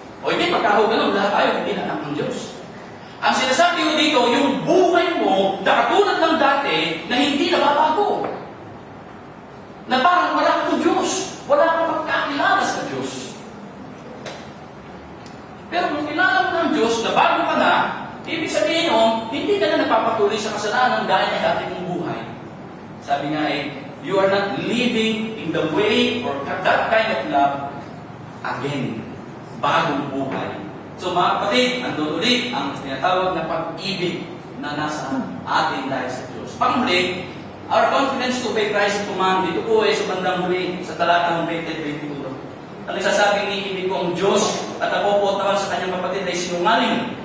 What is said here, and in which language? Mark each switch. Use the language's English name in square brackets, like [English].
[Filipino] O hindi, pagkaho ganun, lahat tayo hindi na anak ng Diyos. Ang sinasabi ko dito, yung buhay mo na katulad ng dati na hindi nababago. Na parang wala kang Diyos. Wala kang pagkakilala sa Diyos. Pero kung kilala mo ng Diyos na bago ka na, ibig sabihin nun, hindi ka na napapatuloy sa kasalanan dahil ng dati mong buhay. Sabi nga [English] you are not living in the way or that kind of love again. [Filipino] Bagong buhay. So mga kapatid, andun ulit ang tinatawag na pag-ibig na nasa atin dahil sa Diyos. Pangmuli, [English] our confidence to obey Christ's command, [Filipino] dito po ay sa bandang huli, sa talatang 20-22. Ang nagsasabing niibig ko ang Diyos at napopot naman sa kanyang kapatid ay sinungaling.